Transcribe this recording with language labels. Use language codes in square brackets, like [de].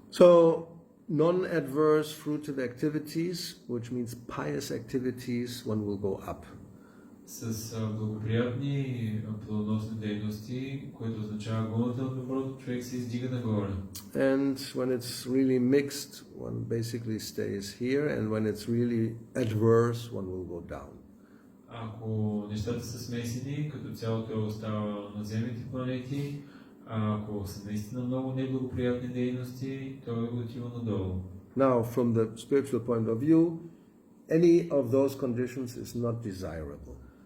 [en] So, non-adverse fruitive activities, which means pious activities, one will go up. [bg] С благоприятни плодоносни дейности, което означава гуната на доброто, човек се издига нагоре. [en] And when it's really mixed, one basically stays here, and when it's really adverse, one will go down. [bg] Ако нещата са смесени, като цялото остава на земните планети, а ако са наистина много неблагоприятни дейности, той отива надолу. [en] Now, from the spiritual point of view, any of those conditions is not desirable.